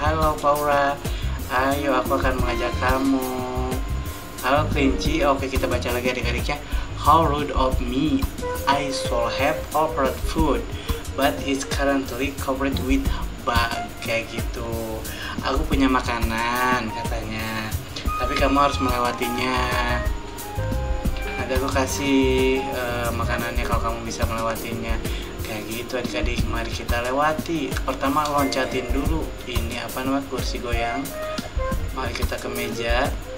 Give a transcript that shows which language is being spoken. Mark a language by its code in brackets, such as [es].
[id] Halo Paura, ayo aku akan mengajak kamu. Halo kelinci. Oke, kita baca lagi adik-adik ya. [en] How rude of me, I should have offered food, but it's currently covered with bug. [id] Kayak gitu. Aku punya makanan katanya, tapi kamu harus melewatinya. Nanti aku kasih makanannya kalau kamu bisa melewatinya. Kayak gitu adik-adik, mari kita lewati. Pertama loncatin dulu. Ini apa namanya, kursi goyang. Mari kita ke meja.